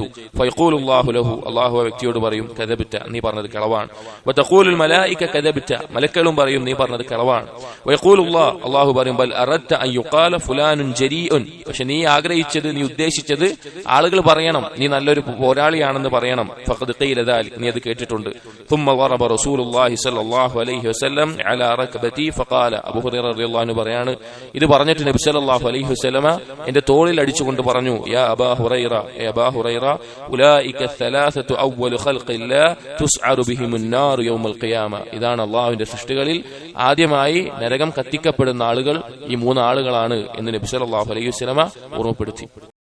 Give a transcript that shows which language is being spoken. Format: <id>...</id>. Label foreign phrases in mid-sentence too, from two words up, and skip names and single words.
<ar>فيقول الله له,</ar> <ml>അല്ലാഹു ആ വ്യക്തിയോട് പറയും, കദബ്ത, നീ പറഞ്ഞത് കളവാണ്.</ml> <ar>وتقول الملائكة كذبت,</ar> <ml>മലക്കുകളും പറയും, നീ പറഞ്ഞത് കളവാണ്. വയഖൂലുല്ലാഹ്, അല്ലാഹു പറയും,</ml> <ar>بل أردت أن يقال فلان جريء,</ar> <ml>പക്ഷെ നീ ആഗ്രഹിച്ചത്, നീ ഉദ്ദേശിച്ചത് ആളുകൾ പറയണം, നീ നല്ലൊരു പോരാളിയാണെന്ന് പറയണം.</ml> <ar>فقد قيل ذلك,</ar> <ml>നീ അത് കേട്ടിട്ടുണ്ട്.</ml> <ar>ثم ضرب رسول الله صلى الله عليه وسلم على ركبتي فقال,</ar> <ml>അബൂ ഹുറൈറ</ml> <ar>رضي الله عنه</ar> <ml>പറയാണ്, ഇത് പറഞ്ഞിട്ട് നബി</ml> <ar>صلى الله عليه وسلم</ar> <ml>എന്റെ തോളിൽ അടിച്ചുകൊണ്ട് പറഞ്ഞു,</ml> <ar>يا أبا هريرة أبا هريرة أولئك الثلاثه اول خلق الله تسعر بهم النار يوم القيامه,</ar> <ml>ഇതാണ് അല്ലാഹുവിന്റെ സൃഷ്ടികളിൽ ആദ്യമായി നരകം കത്തിക്കപ്പെടുന്ന ആളുകൾ ഈ മൂന്ന് ആളുകളാണ് എന്ന് നബി</ml> <ar>صلى الله عليه وسلم</ar> <ml>ഓർമ്മപ്പെടുത്തി.</ml>